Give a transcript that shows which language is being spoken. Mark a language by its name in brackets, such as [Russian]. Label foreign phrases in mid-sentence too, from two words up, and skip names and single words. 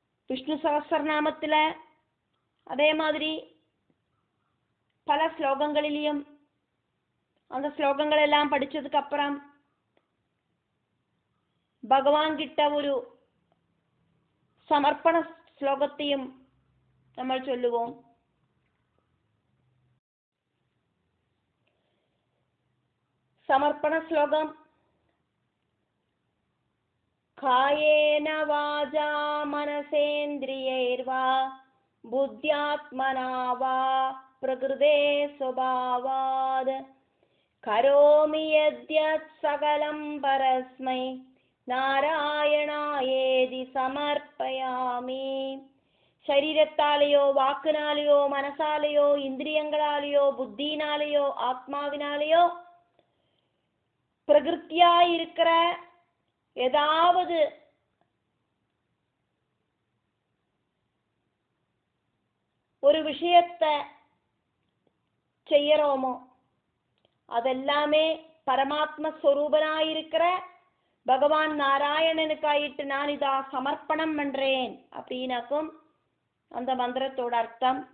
[Tamil] விஷ்ணு சகஸ்ரநாமத்துல அதே மாதிரி பல ஸ்லோகங்களிலையும் அந்த ஸ்லோகங்கள் எல்லாம் படிச்சதுக்கு அப்புறம் பகவான் கிட்ட ஒரு சமர்ப்பண ஸ்லோகத்தையும் നമ്മൾ ചൊല്ലുவோம். [Sanskrit] സമർപ്പണ ശ്ലോകം: കായേന വാചാ മനസേന്ദ്രിയൈർവാ ബുദ്ധ്യാത്മനാ വാ പ്രകൃതേ സ്വഭാവാത് കരോമി യദ്യത് സകലം പരസ്മൈ നാരായണായേതി സമർപ്പയാമി. [Malayalam] ശരീരത്താലെയോ വാക്കിനാലെയോ മനസാലെയോ ഇന്ദ്രിയങ്ങളാലെയോ [Tamil] புத்தினாலேயோ ஆத்மாவினாலேயோ பிரகிருத்தியாய் இருக்கிற ஏதாவது ஒரு விஷயத்தை செய்யறோமோ அதெல்லாமே பரமாத்ம ஸ்வரூபனாயிருக்கிற பகவான் நாராயணனுக்காயிட்டு நான் இதா சமர்ப்பணம் பண்றேன் அப்படின்னாக்கும் அந்த மந்திரத்தோட அர்த்தம்.